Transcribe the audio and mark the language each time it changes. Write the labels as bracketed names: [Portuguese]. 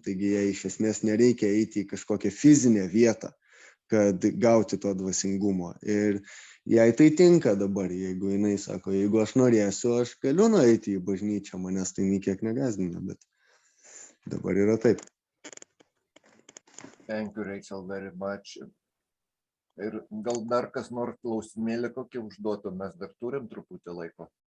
[Lithuanian] Taigi jai iš esmės nereikia eiti į kažkokią fizinę vietą, kad gauti to dvasingumo. Ir jai tai tinka dabar, jeigu jinai sako, jeigu aš norėsiu, aš galiu nueiti į bažnyčią, manęs tai niekiek negazdina, bet dabar yra taip. [English] Thank you, Rachel, very much. [Lithuanian] Ir gal dar kas nors klausimėlį kokį užduotų, mes dar turim truputį laiko.